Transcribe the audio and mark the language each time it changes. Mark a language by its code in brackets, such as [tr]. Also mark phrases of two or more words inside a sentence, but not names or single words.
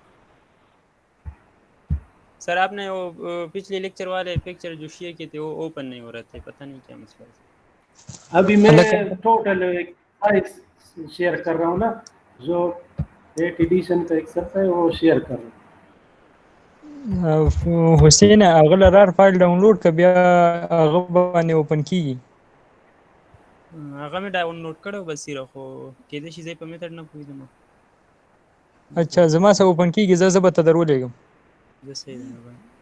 [ur] سر آپ نے وہ پچھلے لیکچر والے پکچر جو شیئر کیے تھے وہ اوپن نہیں ہو رہے تھے, پتہ نہیں کیا مسئلہ ہے. ابھی میں ٹوٹل شیئر کر رہا ہوں نا, جو 8 ایڈیشن کا ایکسرسائز ہے وہ شیئر کر رہا ہوں. [ps] حسین اغل رار فایل ډاونلوډ ک بیا هغه باندې اوپن کیږي. هغه مې ډاونلوډ کړو بس سیره خو کېدای شي زه په میتھډ نه پوهېږم. اچھا زما سره اوپن کیږي, زه به ته درولېږم. زه صحیح ده مهرباني.